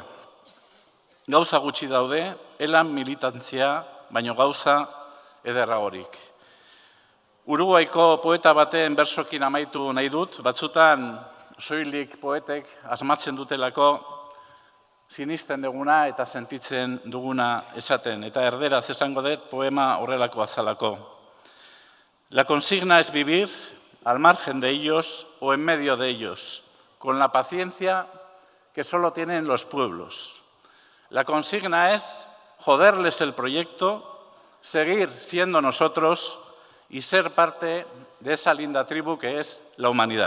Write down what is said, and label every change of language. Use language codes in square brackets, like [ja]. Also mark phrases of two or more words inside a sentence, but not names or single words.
[eu] Gauza gutxi daude, elan militantzia, baino gauza ederragorik. Uruguaiko poeta baten bersokin amaitu nahi dut, batzutan soilik poetek asmatzen dutelako sinisten duguna eta sentitzen duguna esaten, eta erderaz esango dut poema horrelako azalako. [es] La consigna es vivir al margen de ellos o en medio de ellos, con la paciencia que solo tienen los pueblos. La consigna es joderles el proyecto, seguir siendo nosotros y ser parte de esa linda tribu que es la humanidad.